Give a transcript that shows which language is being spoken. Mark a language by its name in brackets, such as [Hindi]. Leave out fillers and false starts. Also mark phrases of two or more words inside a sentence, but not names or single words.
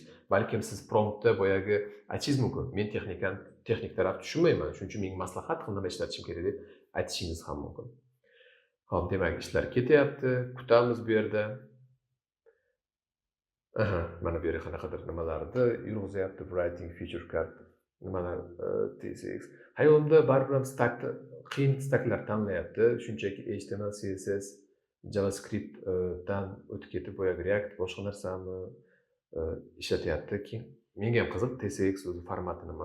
[Uzbek] Balkim siz promptda boyagi aytishingiz mumkin. Men texnik taraf tushunmayman. Shuning uchun menga maslahat qil, nima ishlatishim kerak deb aytishingiz ham mumkin. Xo'p, demak, ishlar ketyapti. Kutamiz bu yerda. Mana bu yerga qanaqadir nimalarni yurg'izyapti. [English] Writing feature card nimalar TSX. [Uzbek] Hayolimda baribir ham qiyin staklar tanlayapti. Shunchaki HTML, CSS, JavaScript dan o'tib ketib boyagi React boshqa narsami ishlatyapti. Keyin menga ham qiziq TSX o'zi formati nima?